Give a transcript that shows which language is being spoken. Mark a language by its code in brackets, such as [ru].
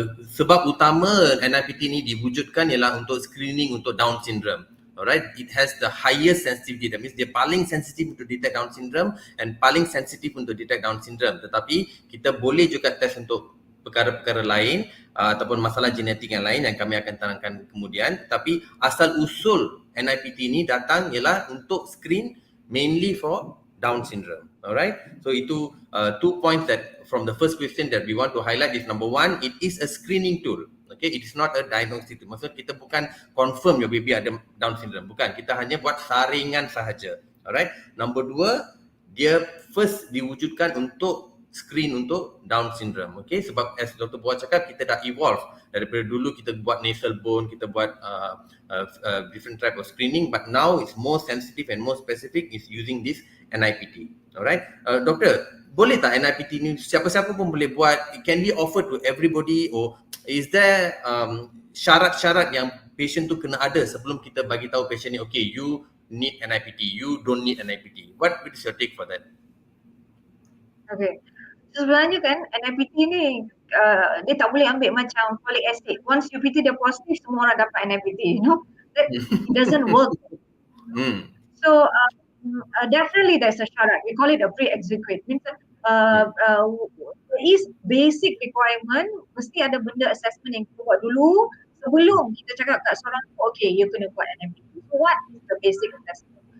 [ms] Sebab utama NIPT ni diwujudkan ialah untuk screening untuk Down syndrome. [en] Alright, it has the highest sensitivity. That means [ms] dia paling sensitif untuk [en] detect Down syndrome and [ms] paling sensitif untuk [en] detect Down syndrome. [ms] Tetapi kita boleh juga test untuk perkara-perkara lain ataupun masalah genetik yang lain yang kami akan terangkan kemudian. Tapi asal usul NIPT ni datang ialah untuk [en] screen mainly for [ms] Down syndrome. [en] Alright, so itu 2 points that from the first question that we want to highlight is number one, it is a screening tool. Okay, it is not a diagnostic tool. [ms] Maksudnya kita bukan [en] confirm your baby [ms] ada Down syndrome. Bukan, kita hanya buat saringan sahaja. [en] Alright, number [ms] dua, dia first diwujudkan untuk screen untuk Down syndrome. Okay, sebab as Dr. [en] Borak cakap, [ms] kita dah evolve daripada dulu kita buat [en] nasal bone, kita buat different type of screening, but now it's more sensitive and more specific is using this NIPT. [ms] Alright, Doktor, boleh tak NIPT ni siapa-siapa pun boleh buat? [en] It can be offered to everybody, or is there [ms] syarat-syarat yang patient tu kena ada sebelum kita bagi tahu patient ni, [en] okay, you need NIPT, you don't need NIPT? What is your take for that? [ms] Okay. Sebenarnya kan NIPT ni dia tak boleh ambil macam folic acid. [en] Once [ms] UPT dia positif, semua orang dapat NIPT. [en] That it doesn't work. So definitely there's a syarat. We call it a pre-execute. Means there is basic requirement. [ms] Mesti ada benda assessment yang kita buat dulu sebelum kita cakap kat seorang tu, okay, you kena buat NIPT. [en] So what is the basic assessment?